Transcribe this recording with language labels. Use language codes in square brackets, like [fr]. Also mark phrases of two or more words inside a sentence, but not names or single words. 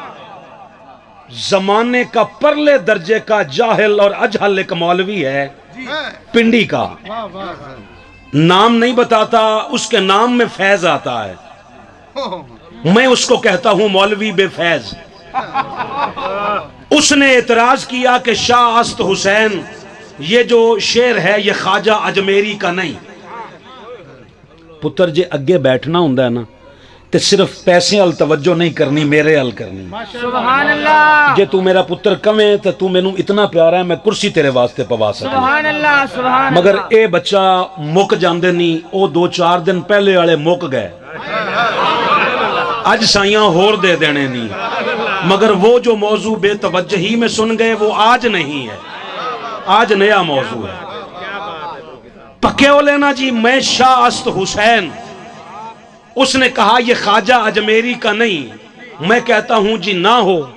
[ur] زمانے کا پرلے درجے کا جاہل اور اجہل ایک مولوی ہے پنڈی کا، نام نہیں بتاتا، اس کے نام میں فیض آتا ہے، میں اس کو کہتا ہوں مولوی بے فیض۔ اس نے اعتراض کیا کہ شاہ است حسین یہ جو شعر ہے یہ خواجہ اجمیری کا نہیں۔ [pa] پتر جے اگے بیٹھنا ہوندا ہے نا تے صرف پیسے ال توجہ نہیں کرنی، میرے ال کرنی۔ [ar] سبحان اللہ، [pa] جے تو میرا پتر کمیں تے تو مینوں اتنا پیارا ہے میں کرسی تیرے واسطے پوا سکتا، [ar] سبحان اللہ، سبحان [ur] مگر [ar] اللہ۔ [pa] اے بچہ مک جاندے نہیں، او 2-4 دن پہلے والے مک گئے، اج سائیاں ہور دے دینے نہیں، [ur] مگر وہ جو موضوع بے توجہی میں سن گئے وہ آج نہیں ہے، آج نیا موضوع ہے۔ [pa] پکے ہو لینا جی، [ur] میں شاہ است حسین، اس نے کہا یہ خواجہ اجمیری کا نہیں، میں کہتا ہوں جی نہ ہو۔